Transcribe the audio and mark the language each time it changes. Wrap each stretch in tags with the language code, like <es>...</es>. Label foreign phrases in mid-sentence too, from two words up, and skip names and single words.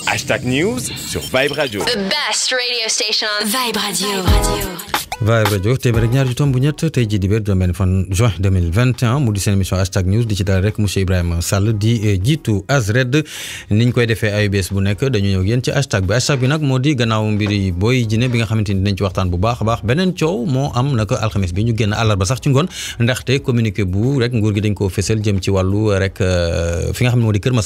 <fr>Hashtag News sur Vibe Radio.</fr> <en>The best radio station on Vibe Radio.</en> <wo>Vibe Radio téeméer ak ñaar ju tomb ñett tey jii di wér juróom-benn fan juin 2021 mu di seen émission Hashtag News di ci dal rek monsieur Ibrahima Sall di jiitu ASRED niñ koy defee ay bés bu nekk dañu ñëw yéen ci hashtag bi nag moo di gannaaw mbiri Boy Djiné bi nga xamante ni dinañ ci waxtaan bu baax a baax beneen coow moo am naka alxames bi ñu génn àllarba sax ci ngoon ndaxte communiqué bu rek nguur gi dañ koo fësal jëm ci wàllu rek fi nga xam ne moo di Kër</wo>